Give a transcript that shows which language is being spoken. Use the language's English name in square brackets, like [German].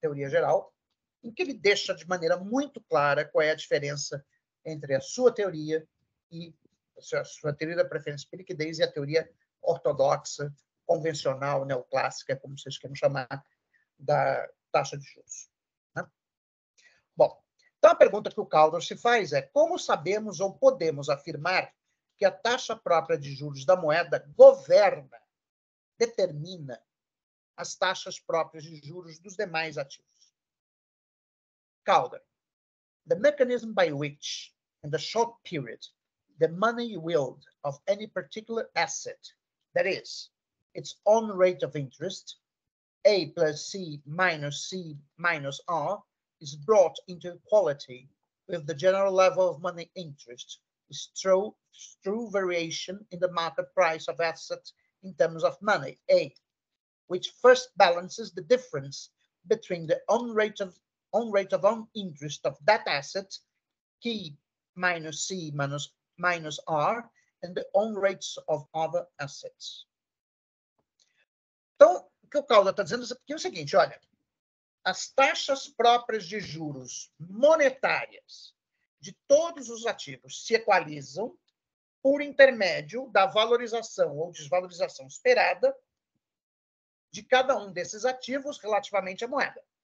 [Portuguese] geral, em que ele deixa de maneira muito clara qual é a diferença entre a sua teoria e a sua teoria da preferência por liquidez e a teoria ortodoxa, convencional, neoclássica, como vocês queiram chamar, da taxa de juros. Né? Bom, então a pergunta que o Caldor se faz é: como sabemos ou podemos afirmar que a taxa própria de juros da moeda governa, determina as taxas próprias de juros dos demais ativos? [English] Caldor: the mechanism by which, in the short period, the money yield of any particular asset, that is, its own rate of interest, A plus C minus R, is brought into equality with the general level of money interest is through variation in the market price of assets in terms of money, A, which first balances the difference between the own rate of own interest of that asset, P minus C minus R, and the own rates of other assets. [Portuguese] Então, o que o Caldor está dizendo aqui é o seguinte: olha, as taxas próprias de juros monetárias de todos os ativos se equalizam por intermédio da valorização ou desvalorização esperada de cada um desses ativos relativamente à moeda.